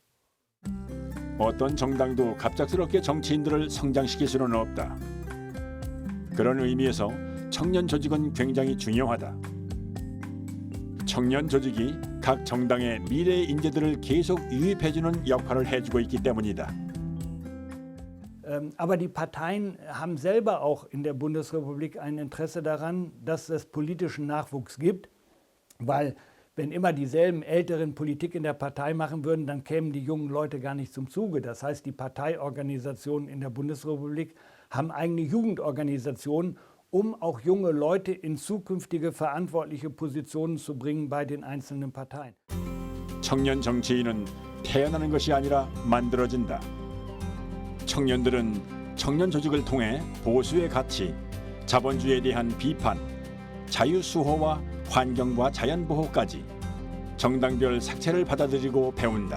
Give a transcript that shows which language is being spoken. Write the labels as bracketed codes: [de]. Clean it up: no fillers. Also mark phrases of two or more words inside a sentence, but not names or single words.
[ko] 어떤 정당도 갑작스럽게 정치인들을 성장시킬 수는 없다. 그런 의미에서 청년 조직은 굉장히 중요하다. 청년 조직이 각 정당의 미래의 인재들을 계속 유입해주는 역할을 해주고 있기 때문이다. [de] Aber die Parteien haben selber auch in der Bundesrepublik ein Interesse daran, dass es politischen Nachwuchs gibt, weil wenn immer dieselben Älteren Politik in der Partei machen würden, dann kämen die jungen Leute gar nicht zum Zuge. Das heißt, die Parteiorganisationen in der Bundesrepublik haben eigene Jugendorganisationen, um auch junge Leute in zukünftige verantwortliche Positionen zu bringen bei den einzelnen Parteien. [ko] 청년 정치인은 태어나는 것이 아니라 만들어진다. 청년들은 청년 조직을 통해 보수의 가치, 자본주의에 대한 비판, 자유수호와 환경과 자연보호까지 정당별 색채를 받아들이고 배운다.